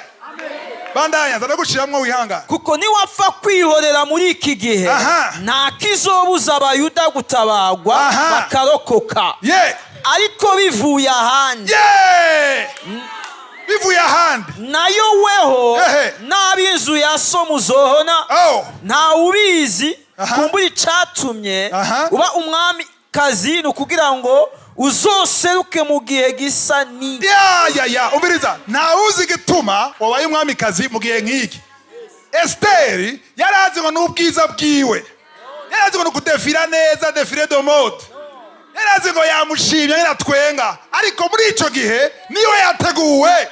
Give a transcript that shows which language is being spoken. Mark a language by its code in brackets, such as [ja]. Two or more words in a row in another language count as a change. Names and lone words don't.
[rn] Bandanya zanaguciramwo wihanga. Kuko ni wapfa kwihorera muri iki gihe nta kizobuza Abayuda gutabagwa bakarokoka. ariko bivuye ahandi. Bivuye ahandi. Nayo weho n'ab'inzu ya so muzohona nta ubizi kumbura icatumye uba umwami kazi no kugira ngo uzoseruke mu gihe gisa ni. Umviriza, nta uzi gituma wabaye umwami kazi mu gihe nk'iki. Esteri yarazi ngo n'ubwiza bwiwe, yarazi ngo kudefira neza, [fr] defile de mode, [rn] yarazi ngo yamushimye yaratwenga, ariko muri ico gihe niwe yateguwe.